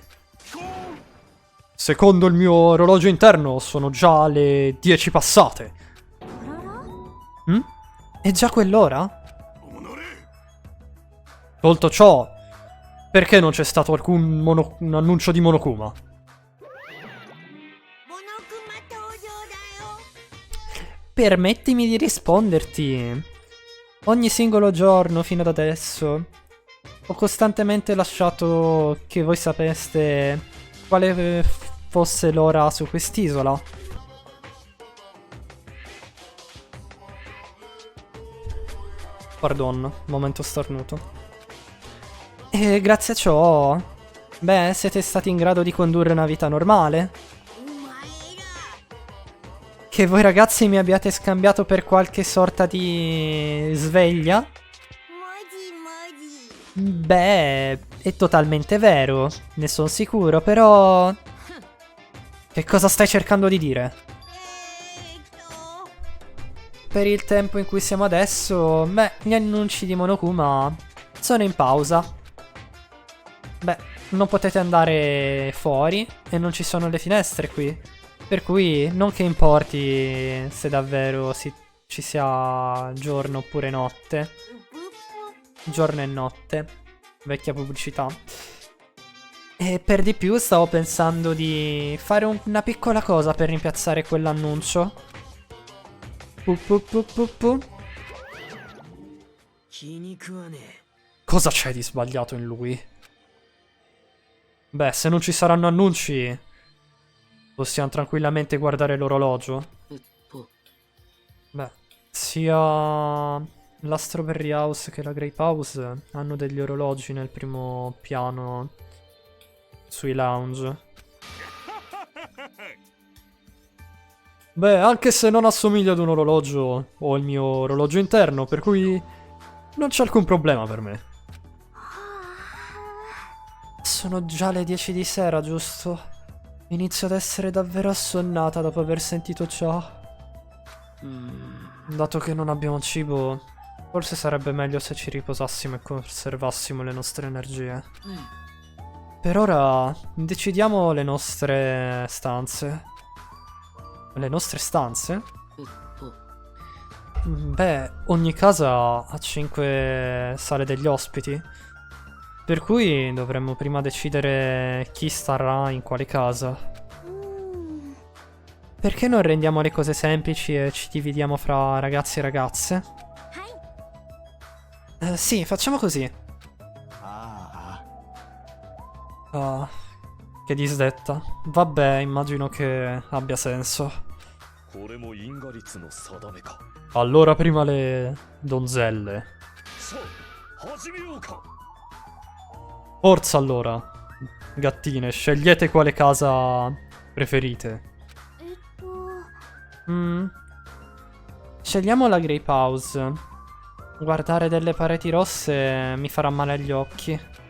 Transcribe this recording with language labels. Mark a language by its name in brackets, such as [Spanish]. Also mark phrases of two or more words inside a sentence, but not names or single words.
[Italian] Secondo il mio orologio interno sono già le 10 passate. [Japanese] あらら [Italian] Mm? È già quell'ora? Tolto ciò, perché non c'è stato alcun un annuncio di Monokuma? [Japanese] モノクマ登場だよ [Italian] Permettimi di risponderti. Ogni singolo giorno fino ad adesso ho costantemente lasciato che voi sapeste quale fosse l'ora su quest'isola. Pardon, momento starnuto. E grazie a ciò, beh, siete stati in grado di condurre una vita normale. [Japanese] お前ら [Italian] Che voi ragazzi mi abbiate scambiato per qualche sorta di sveglia? [Japanese] マジマジ [Italian] Beh, è totalmente vero, ne sono sicuro, però... Che cosa stai cercando di dire? と Per il tempo in cui siamo adesso, beh, gli annunci di Monokuma sono in pausa. Beh, non potete andare fuori e non ci sono le finestre qui. Per cui non che importi se davvero ci sia giorno oppure notte. ププ Giorno e notte. Vecchia pubblicità. E per di più stavo pensando di fare una piccola cosa per rimpiazzare quell'annuncio. Pu pu pu pu pu. [Japanese] 気に食わね [Italian] Cosa c'è di sbagliato in lui? Beh, se non ci saranno annunci, possiamo tranquillamente guardare l'orologio. えぽ Beh, sia la Strawberry House che la Grape House hanno degli orologi nel primo piano sui lounge. Beh, anche se non assomiglia ad un orologio, ho il mio orologio interno, per cui non c'è alcun problema per me. Sono già le 10 di sera, giusto? Inizio ad essere davvero assonnata dopo aver sentito ciò. うーん Dato che non abbiamo cibo, forse sarebbe meglio se ci riposassimo e conservassimo le nostre energie. Per ora decidiamo le nostre stanze. Le nostre stanze? えぽ Beh, ogni casa ha 5 sale degli ospiti. Per cui dovremmo prima decidere chi starà in quale casa. うーん Perché non rendiamo le cose semplici e ci dividiamo fra ragazzi e ragazze? [Japanese] はい [Italian] Sì, facciamo così. あ Ah, che disdetta. Vabbè, immagino che abbia senso. [Japanese] これも因果率の定めか [Italian] Allora prima le donzelle. [Japanese] さあ始めようか [Italian] Forza allora. Gattine, scegliete quale casa preferite. えっと Scegliamo la Grape House. Guardare delle pareti rosse mi farà male agli occhi.